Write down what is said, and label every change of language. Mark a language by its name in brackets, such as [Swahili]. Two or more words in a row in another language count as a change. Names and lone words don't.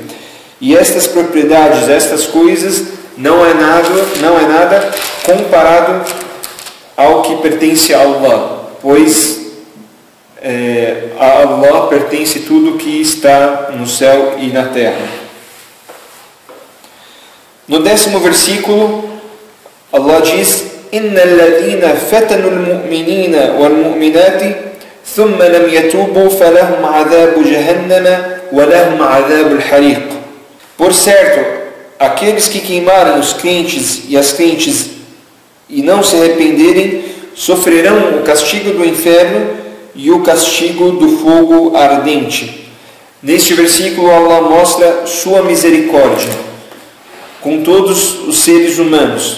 [Portuguese] E estas propriedades, estas coisas, não é nada comparado ao que pertence a Allah, pois a Allah pertence tudo que está no céu e na terra. No 10º versículo, Allah diz: [Arabic] "إن الذين فتنوا المؤمنين والمؤمنات ثم لم يتوبوا فلهم عذاب جهنم ولهم عذاب الحريق." [Portuguese] Por certo, aqueles que queimarem os crentes e as crentes e não se arrependerem, sofrerão o castigo do inferno e o castigo do fogo ardente. Neste versículo, Allah mostra sua misericórdia com todos os seres humanos.